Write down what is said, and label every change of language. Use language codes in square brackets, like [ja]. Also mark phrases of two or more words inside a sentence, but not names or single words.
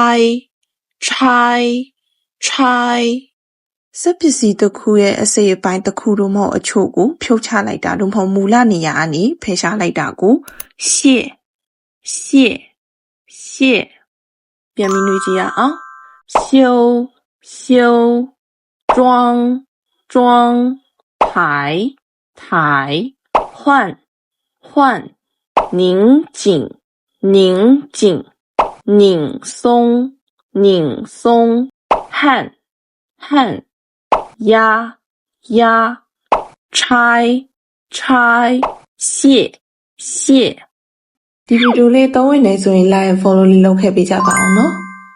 [my] စက်ပစ္စည်းတစ်ခုရဲ့အစိပ်ပိုင်းတစ်ခုတို့မဟုတ်အချို့ကိုဖြုတ်ချလိုက်တာတို့မဟုတ်မူလနေရာကနေဖယ်ရှားလိုက်တာကို卸ပြန်ပြီးနှွေးကြည့်ရအောင်修 [zh] 装抬换拧紧拧松焊压拆卸 [my] ဒီဗီဒီယိုလေးသုံးဝင်နေဆိုရင် [en] like and follow [my] လေးလုပ်ခဲ့ပေးကြပါအောင်နော်